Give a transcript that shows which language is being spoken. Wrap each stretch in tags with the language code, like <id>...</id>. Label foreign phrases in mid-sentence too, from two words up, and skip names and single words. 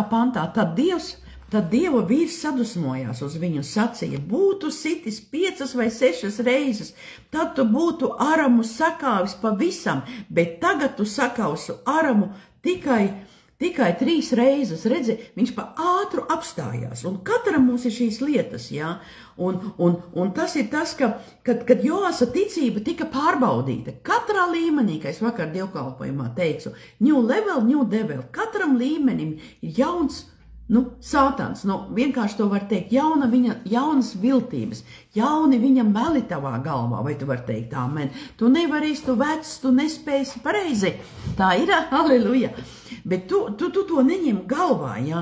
<lv>pantā, tad Dieva vīrs sadusmojās uz viņu un sacīja, būtu sitis 5 vai 6 reizes, tad tu būtu Aramu sakāvis pavisam, bet tagad tu sakausu Aramu tikai 3 reizes. Redzi, viņš pa ātru apstājās, un katram mums ir šīs lietas, jā, un tas ir tas, kad Joasa ticība tika pārbaudīta, katrā līmenī, kā es vakar dievkalpojumā teicu,</lv> <en>new level, new devil,</en> <lv>katram līmenim ir jauns, sātans, vienkārši to var teikt, jaunas viltības, jauni viņa meli tavā galvā, vai tu var teikt amen. Tu nevarēsi, tu vecs, tu nespēsi pareizi. Tā ir, halleluja. Bet tu to neņem galvā, ja?</lv>